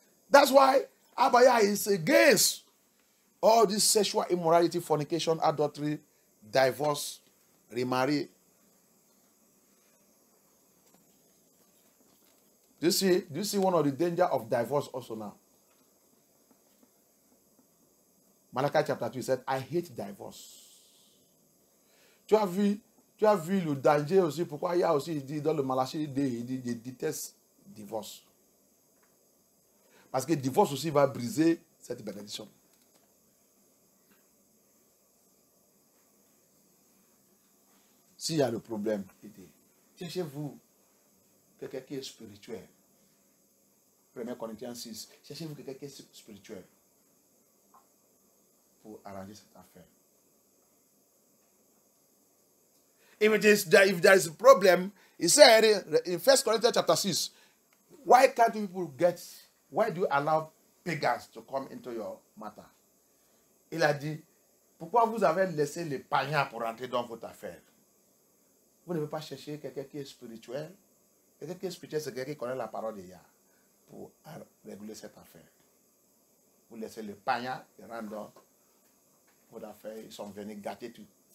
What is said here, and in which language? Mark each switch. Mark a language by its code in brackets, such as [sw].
[en] That's why Abaya is against all this sexual immorality, fornication, adultery, divorce, remarry. Do you see one of the danger of divorce also now? Malachi chapter 2 said, I hate divorce. [fr] Tu as vu le danger aussi, pourquoi il y a aussi dit dans le Malachi, il déteste divorce. Parce que divorce aussi va briser cette bénédiction. S'il y a le problème, cherchez-vous quelqu'un qui est spirituel. 1 Corinthiens 6. Cherchez-vous quelqu'un qui est spirituel pour arranger cette affaire. [en] If there is a problem, he said in 1 Corinthians chapter 6, why do you allow pagans to come into your matter? [fr] Il a dit, pourquoi vous avez laissé les païens pour entrer dans votre affaire? Vous ne pouvez pas chercher quelqu'un qui est spirituel. Quelqu'un qui est spirituel, c'est quelqu'un qui connaît la parole de Yah pour réguler cette affaire. Vous laissez les païens rentrer dans votre affaire, ils sont venus gâter tout.